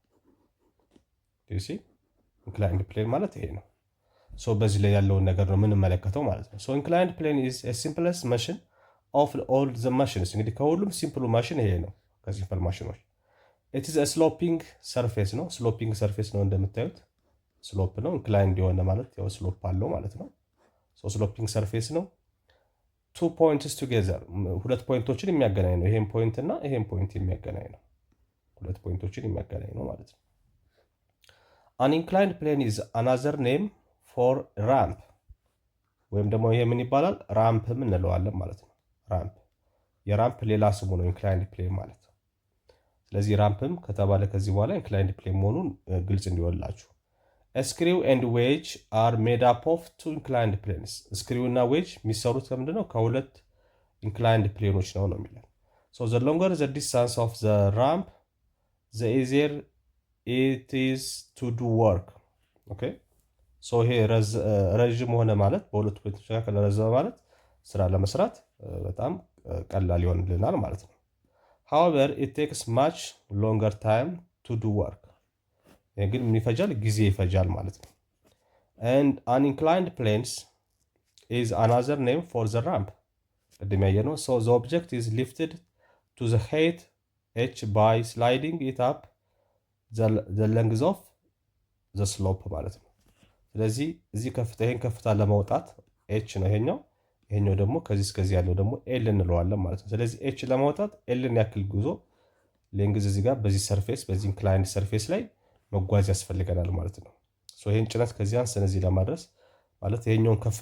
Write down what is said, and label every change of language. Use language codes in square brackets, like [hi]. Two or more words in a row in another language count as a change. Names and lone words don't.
[en] inclined plane [am] ማለት ይሄ ነው። በዚህ ላይ ያለውን ነገር ነው የምንመለከተው ማለት ነው። [en] inclined plane is a simplest machine of all the machines። [am] እንግዲህ ከሁሉም ሲምፕሉ ማሽን ይሄ ነው ከሲምፕል ማሽኖች። [en] it is sloping surface [am] ነው። [en] sloping surface [am] ነው እንደምታዩት ስሎፕ ነው። ኢንክላይንድ የሆነ ማለት ያው ስሎፕ አለው ማለት ነው። [en] sloping surface [am] ነው። [en] 2 points together [am] ሁለት ፖይንቶችን የሚያገናኝ ነው። ይሄን ፖይንት እና ይሄን ፖይንት የሚያገናኝ ነው። ሁለት ፖይንቶችን የሚያገናኝ ነው ማለት ነው። [en] an inclined plane is another name for ramp [am] ወይም ደግሞ ይሄ ምን ይባላል? ራምፕም እንለዋለን ማለት ነው። ራምፕ የራምፕ ሌላ ስሙ ነው [en] inclined plane [am] ማለት ነው። ስለዚህ ራምፕም ከተባለ ከዚህ በኋላ [en] inclined plane [am] መሆኑን ግልጽ እንዲወላችሁ። [en] screw and wedge are made up of 2 inclined planes። [am] ስክሪው እና ዌጅ የሚሰሩት ከምንድን ነው? ከሁለት ኢንክላይንድ ፕሌኖች ነው የሚለን። [en] the longer the distance of the ramp the easier it is to do work. [am] ኦኬ ይሄ ረዥም ሆነ ማለት በሁለቱ ፖይንቶች መካከል ረዘመ ማለት ስራ ለመስራት በጣም ቀላል ይሆንልናል ማለት ነው። [en] however it takes much longer time to do work [am] ግን ምን ይፈጃል? ጊዜ ይፈጃል ማለት ነው። [en] and uninclined planes is another name for the ramp [am] ቅድም ያየነው [en] so the object is lifted to the height h by sliding it up the length of the slope [am] ማለት ነው። ስለዚህ እዚህ ይሄን ከፍታ ለማውጣት ኤች ነው ይሄኛው ደግሞ ከዚህ እስከዚህ ያለው ደግሞ ኤል እንለዋለን ማለት ነው። ስለዚህ ኤች ለማውጣት ኤልን ያክል ጉዞ ሌንግዝ እዚህ ጋር በዚህ ሰርፌስ በዚህ [en] inclined surface [am] ላይ መጓዝ ያስፈልገናል ማለት ነው። ሶ ይሄን ጭነት ከዚህ አንስን እዚህ ለማድረስ ማለት ይሄኛውን ከፍታ